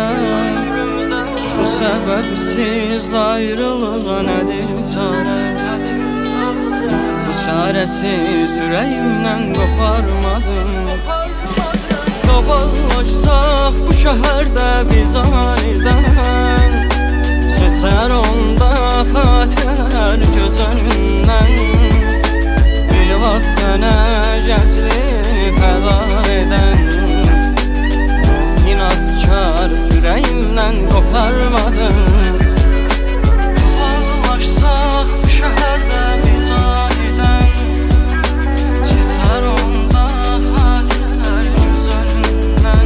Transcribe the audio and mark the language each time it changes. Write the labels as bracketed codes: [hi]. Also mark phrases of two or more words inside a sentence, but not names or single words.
[tr] Bu sebepsiz ayrılığa nedir çare? Bu çaresiz yüreğimden koparmadım. Dolaşsak bu şehirde biz aniden, geçer onda xatir göz önünden. [az] Bir vaxt sənə gənclik fəda edən, [tr] İnadkar yüreğimden koparmadım. Dolaşsak bu şehirde biz aniden, geçer onda xatirlər göz önündən.